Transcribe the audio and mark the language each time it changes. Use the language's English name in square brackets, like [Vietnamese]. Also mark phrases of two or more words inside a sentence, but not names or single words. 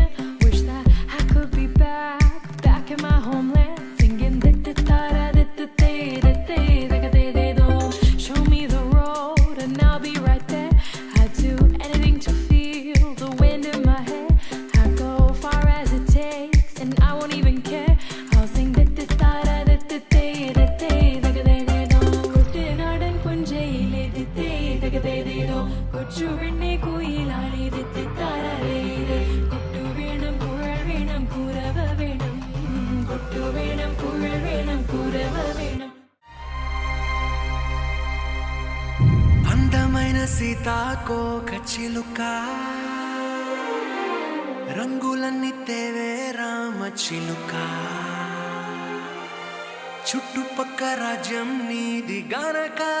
[English] Wish that I could be back in my homeland, singing show me the road and I'll be right there. I'd do anything to feel the wind in my hair. I'd go far as it takes and I won't even care. I'll sing [Malayalam] കുട്ടനാടൻ പുഞ്ചയിലെ കൊച്ചുവെണ്ണെ കുയിലാളി കൊട്ടു വേണം കുഴൽ വേണം കുരവ വേണം കൊട്ടു വേണം കുഴൽ വേണം കുരവ വേണം [Telugu] అందమైన సీతాకోక చిలుక రంగులన్నీ తేవే రామ చిలుక చుట్టుపక్క రాజ్యం నీది గనక